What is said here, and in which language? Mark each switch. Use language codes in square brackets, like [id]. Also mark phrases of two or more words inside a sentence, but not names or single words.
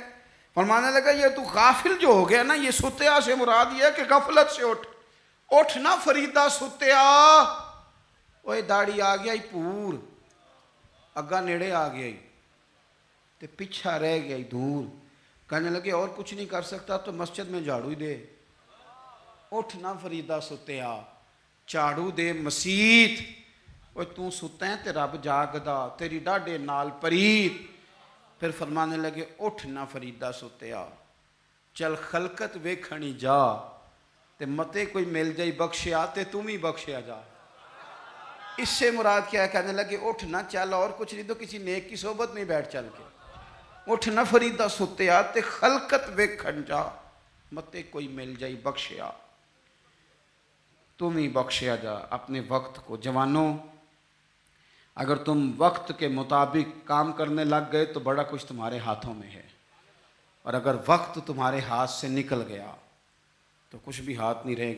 [ur] فرمانے لگا یہ تو غافل جو ہو گیا نا، یہ سوتیا سے مراد یہ ہے کہ غفلت سے [pa] اٹھ نا فریدہ سوتیا۔ اوے داڑھی آ گیا ہی پور، اگا نیڑے آ گیا ہی، تو پیچھا رہ گیا دور، [ur] کہنے لگے اور کچھ نہیں کر سکتا تو مسجد میں جھاڑو ہی دے، [pa] اٹھ نہ فریدہ ستیا، جھاڑو دے مسیت، وہ تو ستا ہے تے رب جاگدا، تیری ڈاڈے نال پریت۔ [ur] پھر فرمانے لگے [pa] اٹھ نہ فریدہ ستیا، چل خلقت ویکھنی جا، تے متے کوئی مل جائی بخشیا تے تم ہی بخشیا جا۔ [ur] اس سے مراد کیا ہے؟ کہنے لگے اٹھ نہ، چل اور کچھ نہیں تو کسی نیک کی صحبت میں بیٹھ چل کے، [pa] اٹھ نہ فریدہ ستیا تے خلقت ویکھن جا، متے کوئی مل جائی بخشیا، تم ہی بخشیا جا۔ [ur] اپنے وقت کو، جوانوں اگر تم وقت کے مطابق کام کرنے لگ گئے تو بڑا کچھ تمہارے ہاتھوں میں ہے، اور اگر وقت تمہارے ہاتھ سے نکل گیا تو کچھ بھی ہاتھ نہیں رہے گا۔